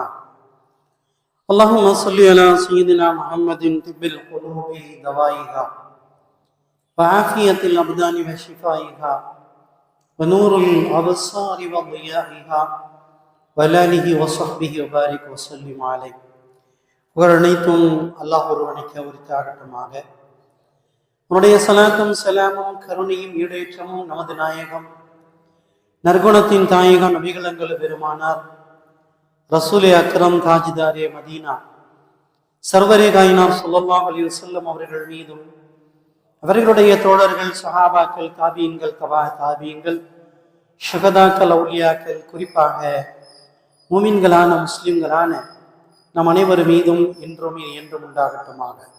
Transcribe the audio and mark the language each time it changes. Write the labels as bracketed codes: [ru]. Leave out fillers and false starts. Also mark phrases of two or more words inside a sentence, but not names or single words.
[ar] اللهم صل على سيدنا محمد طب القلوب دوائها وعافية الأبدان وشفائها ونور الأبصار وضيائها وآله وصحبه وبارك وسلم عليه. [ta] புகழனைத்தும் அல்லாஹ் ஒருவனுக்கு உரித்தாகட்டுமாக. உன்னுடைய சலாத்தும் சலாமும் கருணையும் ஈடேற்றமும் நமது நாயகம் நற்குணத்தின் தாயகம் நபிகளங்கள் பெருமானார் [ur] رسولِ اکرم تاجدارِ مدینہ سرورِ کائنات [ar] صلى الله عليه وسلم [ta] அவர்கள் மீதும் அவர்களுடைய தோழர்கள் சஹாபாக்கள் தாபீன்கள் தபா தாபீன்கள் ஷஹதாக்கள் அவுலியாக்கள் குறிப்பாக மூமின்களான முஸ்லிம்களான நம் அனைவர் மீதும் இன்றும் என்றும் உண்டாகட்டுமாக.